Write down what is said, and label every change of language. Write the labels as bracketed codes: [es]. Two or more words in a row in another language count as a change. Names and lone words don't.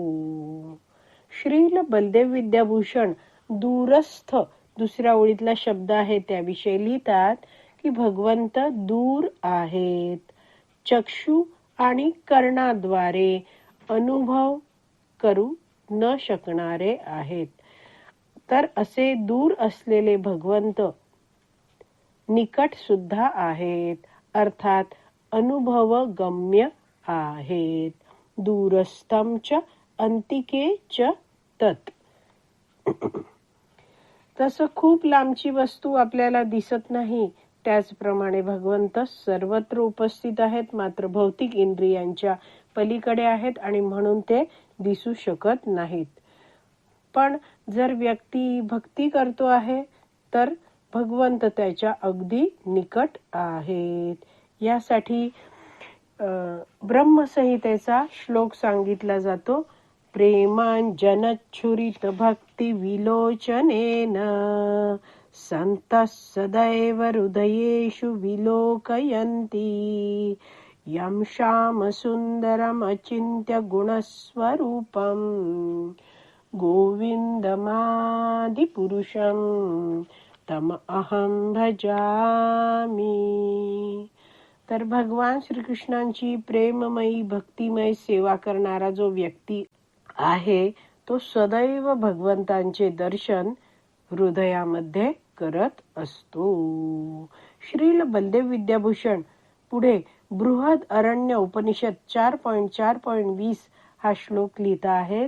[mr] श्रील बलदेव विद्याभूषण दूरस्थ दुसऱ्या ओळीतला शब्द आहे त्याविषयी लिहितात की भगवंत दूर आहेत, चक्षु आणि कर्णाद्वारे अनुभव करू न शकणारे आहेत. तर असे दूर असलेले भगवंत निकट सुद्धा आहेत, अर्थात अनुभव गम्य आहेत. [sa] दूरस्थम च अंतिके च तत्. [mr] तसं खूप लांबची वस्तू आपल्याला दिसत नाही, त्याचप्रमाणे भगवंत सर्वत्र उपस्थित आहेत, मात्र भौतिक इंद्रियांच्या पलीकडे आहेत आणि म्हणून ते दिसू शकत नाहीत. पण जर व्यक्ती भक्ती करतो आहे तर भगवंत त्याच्या अगदी निकट आहेत. यासाठी ब्रह्मसंहितेचा श्लोक सांगितला जातो. [sa] प्रेमांजनच्छुरित भक्ती विलोचनेन संतः सदैव हृदयेषु विलोकयन्ति यं श्यामसुन्दरमचिन्त्य गुणस्वरूपं गोविन्दमादिपुरुषं तम अहं भजामि. [mr] तर भगवान श्रीकृष्णांची प्रेममयी भक्तिमय सेवा करणारा जो व्यक्ती आहे तो सदैव भगवंतांचे दर्शन हृदयामध्ये करत असतो. श्रील बलदेव विद्याभूषण पुढे बृहद अरण्य उपनिषद 4.4.20 हा श्लोक लिहिता आहेत.